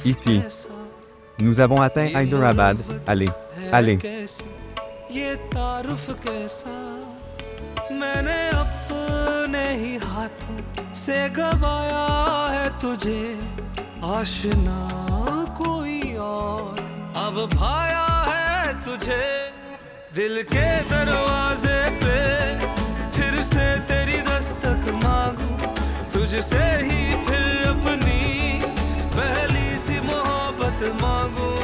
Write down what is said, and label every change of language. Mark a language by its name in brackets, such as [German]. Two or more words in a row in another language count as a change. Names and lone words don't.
[French] Ici. [Urdu] कैसा [French] Nous avons atteint Hyderabad. Allez, allez. [Urdu] یہ تعارف کیسا میں نے اپنے ہی ہاتھوں سے گنوایا ہے تجھے آشنا کوئی اور اب بھایا ہے تجھے دل کے دروازے پہ پھر سے تیری دستک مانگوں تجھ سے ہی پھر اپنی پہلی سی محبت مانگوں